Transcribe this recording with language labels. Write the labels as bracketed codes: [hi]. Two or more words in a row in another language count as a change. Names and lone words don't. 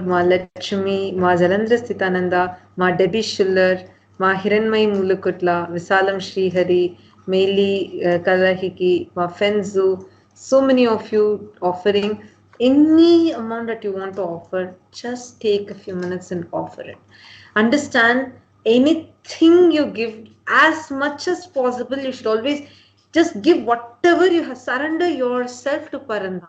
[en] Ma Lakshmi, Ma Jalandhar Sthitananda, Ma Debbie Schuller, Ma Hiranmai Mulukutla, Visalam Srihari, Meili Kalahiki, Ma Fenzu. So many of you offering any amount that you want to offer. Just take a few minutes and offer it. Understand, anything you give, as much as possible, you should always just give whatever you have. Surrender yourself to Paranda.